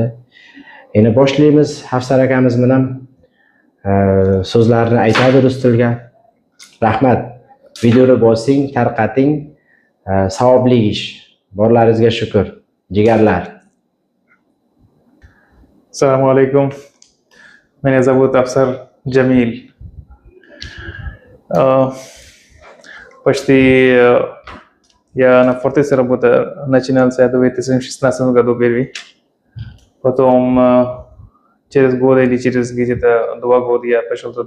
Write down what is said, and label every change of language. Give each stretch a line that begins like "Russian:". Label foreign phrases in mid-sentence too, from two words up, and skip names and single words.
Uzbek: Endi boshlaymiz. Hafsar akamiz bilan so'zlarni aytadi rus tilga. Rahmat. Videoni bosing, tarqating. Savobli ish. Borlaringizga shukr. Jigarlar. Assalomu alaykum.
Russian: Меня зовут Афсар Джамиль. Почти я на Фортесе начинал с 2016 году первый. Потом через год или через где-то 2 года я пошел туда.